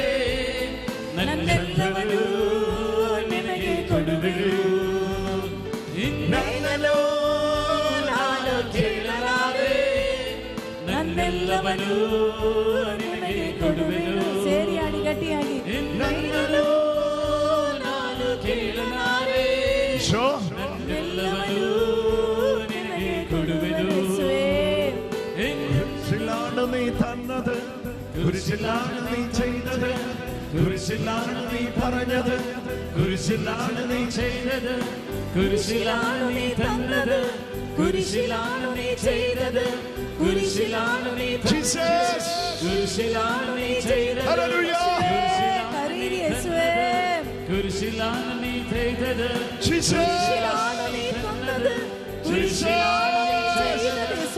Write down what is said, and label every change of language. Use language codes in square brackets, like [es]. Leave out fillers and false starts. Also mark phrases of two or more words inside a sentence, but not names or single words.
[kn] ನನ್ನೆಲ್ಲವನು ನಿಮಗೆ ಕೊಡುವೆನು. ಇನ್ನೆಲ್ಲೂ ನಾನು ಕೇಳಲಾರೆ, ನನ್ನೆಲ್ಲವನು ನಿನಗೆ ಕೊಡುವೆನು. ಸೇರಿ ಹಾಡಿ ಗಟ್ಟಿಯಾಗಿ. ಇನ್ನೆಲ್ಲೂ ನಾನು ಕೇಳಲಾರೆ, ನಲ್ಲೆಲ್ಲವನು ನಿನಗೆ ಕೊಡುವೆನು. [ml] കുരിശിലാണ് നീ തന്നത്, കുരിശിലാണ് നീ ചെയ്തത്, കുരിശിലാണ് നീ പറഞ്ഞത്, കുരിശിലാണ് നീ ചെയ്തത്, കുരിശിലാണ് നീ തന്നത്, കുരിശിലാണ് നീ ചെയ്തത്, കുരിശിലാണ് നീ തന്നത്, കുരിശിലാണ് നീ ചെയ്തത്, കുരിശിലാണ് നീ ചെയ്തത്, കുരിശിലാണ് നീ തന്നത്, കുരിശിലാണ് നീ ചെയ്തത്.